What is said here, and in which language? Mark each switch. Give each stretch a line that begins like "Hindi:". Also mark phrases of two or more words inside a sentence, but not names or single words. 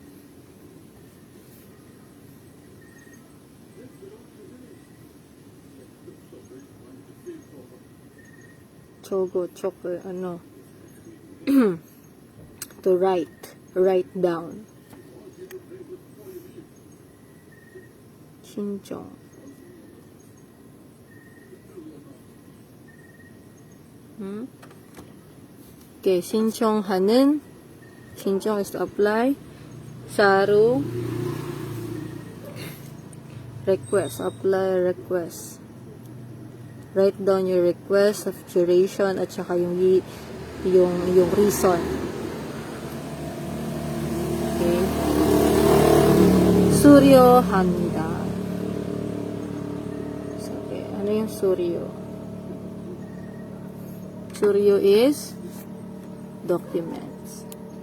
Filipino: Chogo, ano?
English: To write down.
Korean: Shinchong. Okay, 신청하는.
English: 신청 is to apply. 사루. Request. Apply request. Write down your request of duration
Filipino: at saka yung
English: reason.
Korean: Okay. 수료합니다.
Filipino: So, okay. Ano yung suryo?
English: Suryo is documents.